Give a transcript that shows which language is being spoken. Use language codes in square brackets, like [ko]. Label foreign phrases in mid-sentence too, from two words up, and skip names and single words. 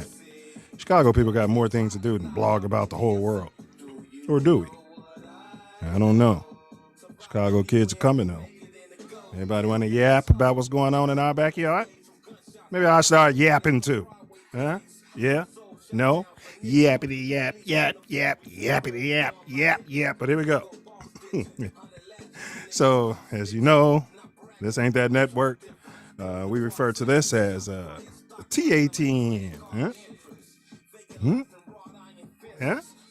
[en] Chicago people got more things to do than blog about the whole world. Or do we? I don't know. Chicago kids are coming though. Anybody want to yap about what's going on in our backyard? Maybe I'll start yapping too. Huh? Yeah? No? Yappity yap, yap, yap, yappity yap, yap, yap. But here we go. So, as you know, this ain't that network. We refer to this as TATN. Huh? Huh?